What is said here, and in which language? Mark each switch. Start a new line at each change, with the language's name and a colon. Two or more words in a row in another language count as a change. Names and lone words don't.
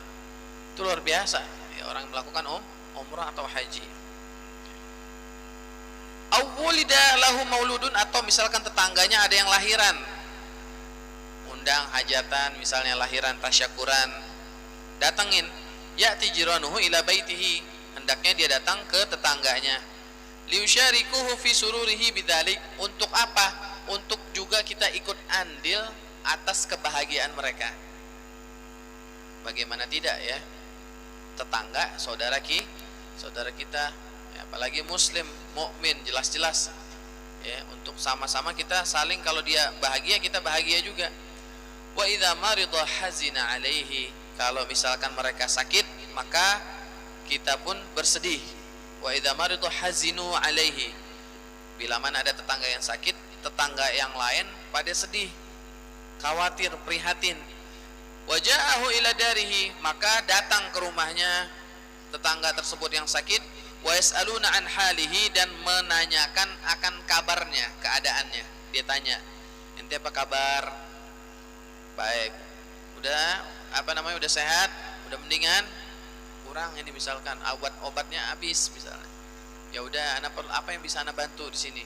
Indonesian: Itu luar biasa ya, orang melakukan umrah atau haji.
Arabic: أو وُلد له مولود,
Indonesian: atau misalkan tetangganya ada yang lahiran, undang hajatan, misalnya lahiran tasyakuran, datengin,
Arabic: يأتي جيرانه إلى بيته,
Indonesian: hendaknya dia datang ke tetangganya,
Arabic: ليشاركه في سروره بذلك,
Indonesian: untuk apa? Untuk juga kita ikut andil atas kebahagiaan mereka. Bagaimana tidak ya, tetangga saudara kita ya, apalagi muslim mukmin, jelas-jelas ya, untuk sama-sama kita saling, kalau dia bahagia kita bahagia juga.
Arabic: وإذا مرض حزن عليه,
Indonesian: kalau misalkan mereka sakit maka kita pun bersedih.
Arabic: وإذا مرض حزن عليه,
Indonesian: bila mana ada tetangga yang sakit, tetangga yang lain pada sedih, khawatir, prihatin.
Arabic: وجاءه إلى داره,
Indonesian: maka datang ke rumahnya tetangga tersebut yang sakit.
Arabic: ويسألون عن حاله,
Indonesian: dan menanyakan akan kabarnya, keadaannya. Dia tanya, ente apa kabar? Baik. Udah udah sehat, udah mendingan, kurang ini misalkan obatnya habis misalnya, ya udah anak apa yang bisa anak bantu di sini?